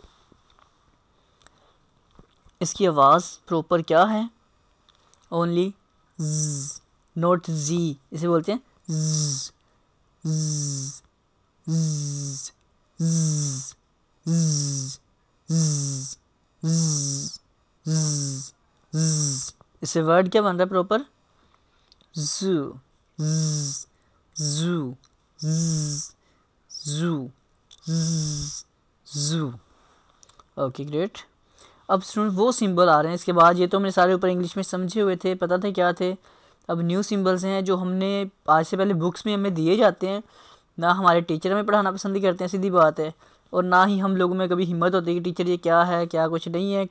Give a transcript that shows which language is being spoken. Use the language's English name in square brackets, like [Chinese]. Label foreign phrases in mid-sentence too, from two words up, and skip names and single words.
[Hindi] इसकी आवाज़ प्रॉपर क्या है, [English] only note [Hindi] जी, इसे बोलते हैं ज़ ज़ ज़ ज़ ज़ ज़ ज़ ज़। इससे वर्ड क्या बन रहा है प्रॉपर, ज़ू ज़ ज़ू ज़ ज़ू ज़ ज़ू। [English] OK great. [Hindi] अब स्टूडेंट वो सिंबल आ रहे हैं इसके बाद, ये तो हमने सारे ऊपर इंग्लिश में समझे हुए थे, पता थे क्या थे। अब [English] new symbols [Hindi] हैं जो हमने आज से पहले बुक्स में हमें दिए जाते हैं, ना हमारे टीचर हमें पढ़ाना पसंद ही करते हैं, सीधी बात है, और ना ही हम लोगों में कभी हिम्मत होती है कि टीचर ये क्या है क्या कुछ नहीं है।